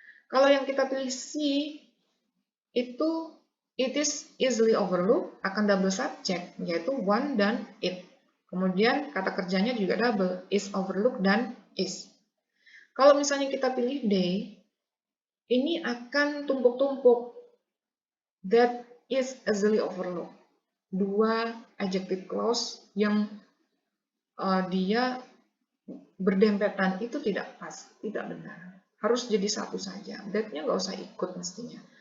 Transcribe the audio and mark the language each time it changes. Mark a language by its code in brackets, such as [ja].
[id] Kalau yang kita pilih C, itu [en] it is easily overlooked, [id] akan double subject, yaitu one dan it. Kemudian kata kerjanya juga double, [en] is overlooked [id] dan is. Kalau misalnya kita pilih D, ini akan tumpuk-tumpuk. [en] That is easily overlooked. [id] Dua adjective clause yang dia berdempetan itu tidak pas, tidak benar. Harus jadi satu saja. That-nya nggak usah ikut mestinya.